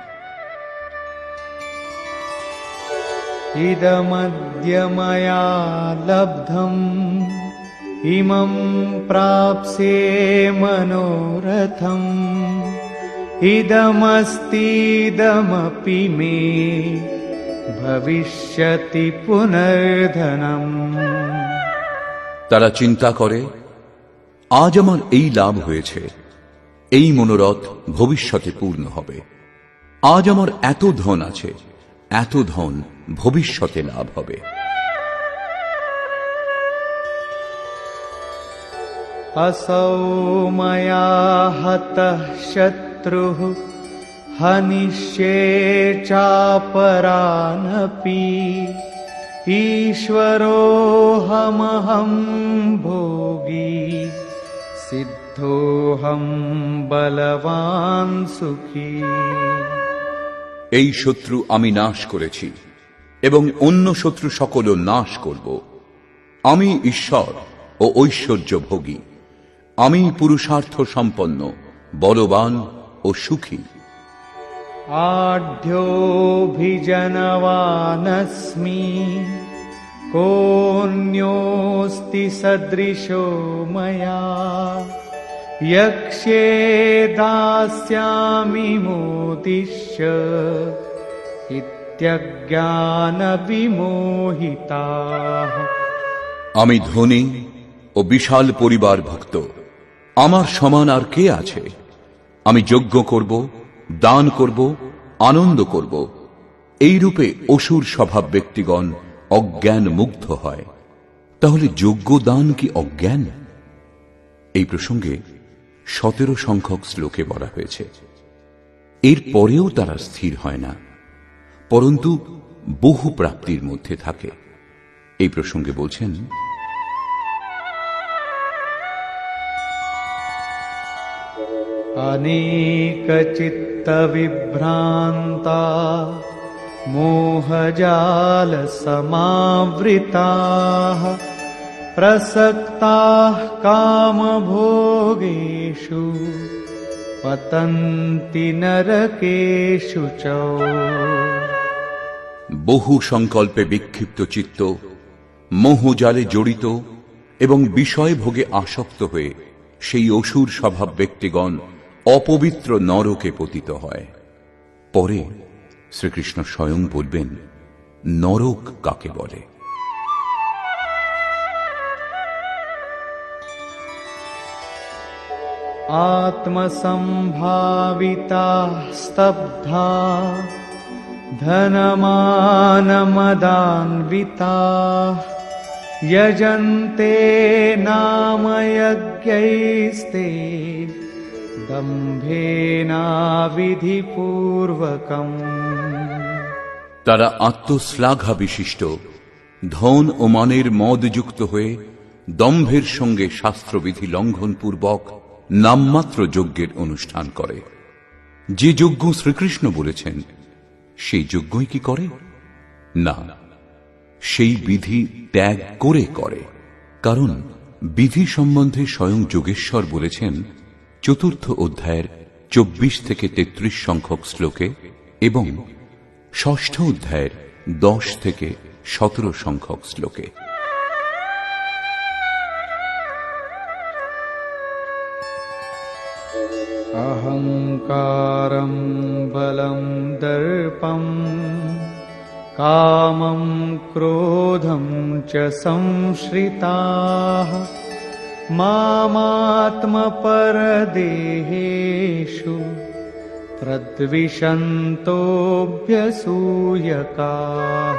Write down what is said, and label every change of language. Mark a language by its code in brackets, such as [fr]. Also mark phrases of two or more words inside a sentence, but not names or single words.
[sa] ইদমদ্য ময়া লব্ধম ইমং প্রাপ্স্যে মনোরথম ইদমস্তিদমপি মে ভবিষ্যতি পুনর্ধনম। [bn] তারা চিন্তা করে, আজ আমার এই লাভ হয়েছে, এই মনোরথ ভবিষ্যতে পূর্ণ হবে। আজ আমার এত ধন আছে, এত ধন ভবিষ্যতে লাভ হবে। [sa] असौ मया हतः शत्रुः हनिष्ये चापरानपि ईश्वरोऽहमहं भोगी सिद्धोऽहं बलवान् सुखी। [bn] এই শত্রু আমি নাশ করেছি এবং অন্য শত্রু সকলও নাশ করব। আমি ঈশ্বর ও ঐশ্বর্য ভোগী, আমি পুরুষার্থ সম্পন্ন, বলবান ও সুখী। [sa] आढ्योऽभिजनवानस्मि कोऽन्योऽस्ति सदृशो मया यक्ष्ये दास्यामि मोदिष्य इत्यज्ञानविमोहिताः। [bn] আমি ধনী ও বিশাল পরিবার ভুক্ত, আমার সমান আর কে আছে? আমি যজ্ঞ করব, দান করব, আনন্দ করব। এই রূপে অসুর স্বভাব ব্যক্তিগণ অজ্ঞান মুগ্ধ হয়। তাহলে যজ্ঞ দান কি অজ্ঞান? এই প্রসঙ্গে 17 সংখ্যক শ্লোকে বলা হয়েছে। এর পরেও তারা স্থির হয় না, পরন্তু বহু প্রাপ্তির মধ্যে থাকে। এই প্রসঙ্গে বলছেন, [sa] अनेकचित्तविभ्रान्ता मोहजालसमावृताः प्रसक्ताः कामभोगेषु पतन्ति नरकेषु च। [bn] বহু সংকল্পে বিক্ষিপ্ত চিত্ত, মোহজালে জড়িত এবং বিষয় ভোগে আসক্ত হয়ে সেই অসুর স্বভাব ব্যক্তিগণ অপবিত্র নরকে পতিত হয়। পরে শ্রীকৃষ্ণ স্বয়ং বলবেন নরক কাকে বলে। [sa] आत्मसम्भाविता स्तब्धा धनमानमदान्विताः यजन्ते नाम यज्ञैस्ते दम्भेनाविधिपूर्वकम्। [bn] তারা আত্মশ্লাঘা বিশিষ্ট, ধন ও মানের মদযুক্ত হয়ে দম্ভের সঙ্গে শাস্ত্রবিধি লঙ্ঘনপূর্বক নামমাত্র যজ্ঞের অনুষ্ঠান করে। যে যজ্ঞ শ্রীকৃষ্ণ বলেছেন সেই যজ্ঞই কি করে? না, সেই বিধি ত্যাগ করে করে। কারণ বিধি সম্বন্ধে স্বয়ং যোগেশ্বর বলেছেন 4th অধ্যায়ের 24 থেকে 33 সংখ্যক শ্লোকে এবং 6ষ্ঠ অধ্যায়ের 10 থেকে 17 সংখ্যক শ্লোকে। [sa] अहंकारं बलं दर्पं कामं क्रोधं च संश्रिताः मामात्मपरदेहेषु प्रद्विषन्तोऽभ्यसूयकाः।